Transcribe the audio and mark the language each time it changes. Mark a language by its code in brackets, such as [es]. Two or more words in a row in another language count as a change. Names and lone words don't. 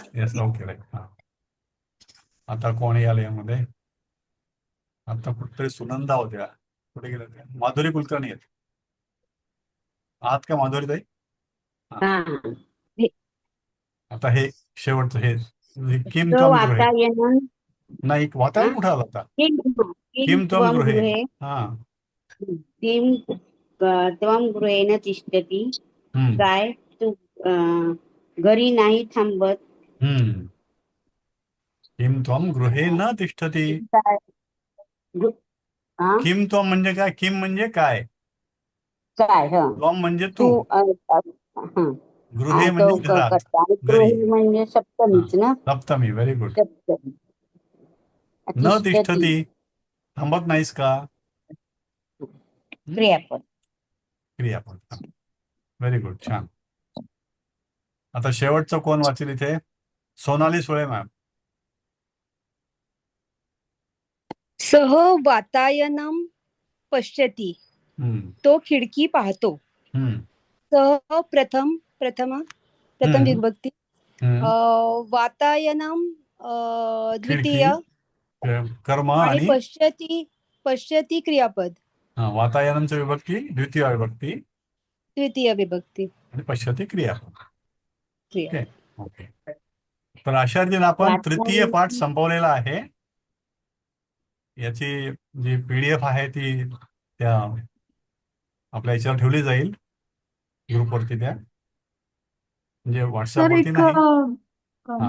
[en] yes, okay. [mr] आता कोण याल यामध्ये? आता कुठेतरी सुनंदा होत्या, कुठे गेल्या त्या? माधुरी कुलकर्णी आहेत. आहात का माधुरी ताई? आता हे शेवटचं हे [sa] किम त्वम गृहे. [mr] नाही, वातावरण कुठं आलं आता? [sa] किम त्वम गृहे. किम त्वम गृहेन तिष्ठति. [mr] काय तू घरी नाही थांबत. [sa] किम त्वम गृहे न तिष्ठति. किम त्वम [mr] म्हणजे काय? किम म्हणजे काय? त्वम म्हणजे तू. गृहे म्हणजे घरात. गृहे म्हणजे सप्तमीच ना. सप्तमी, [en] very good. [sa] न तिष्ठति, [mr] थांबत नाहीस का? क्रियापद. [en] very good, [mr] छान. आता शेवटचं कोण वाचेल इथे? सोनाली सुळे मॅम. [sa] सह वातायनम पश्यती, [mr] तो खिडकी पाहतो. सह प्रथम विभक्ती. वातायनम द्वितीय. कर्म आणि आणि पश्यती क्रियापद. वातायनमची विभक्ती द्वितीय विभक्ती तृतीय विभक्ती. आणि पश्यती क्रियापद. क्रिया. ओके. तर अशा रीतीने आपण तृतीय पाठ संपवलेला आहे. याची जी PDF आहे ती त्या आपल्या याच्यावर ठेवली जाईल ग्रुपवरती, त्या म्हणजे व्हॉट्सअपवरती नाही.